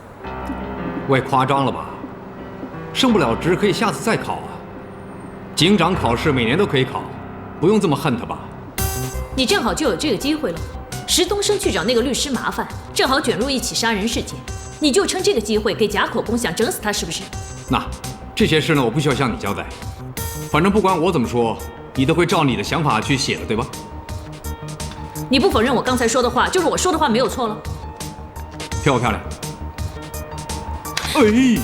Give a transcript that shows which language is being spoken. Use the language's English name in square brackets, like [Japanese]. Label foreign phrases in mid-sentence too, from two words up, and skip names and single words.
[Chinese] 喂，誇張了吧？升不了職可以下次再考啊。警長考試每年都可以考，不用這麼恨他吧？你正好就有這個機會了。石東升去找那個律師麻煩，正好捲入一起殺人事件，你就趁這個機會給假口供，想整死他，是不是？那這些事呢，我不需要向你交代。反正不管我怎麼說，你都會照你的想法去寫的，對吧？你不否認我剛才說的話，就是我說的話沒有錯了？漂不漂亮？哎，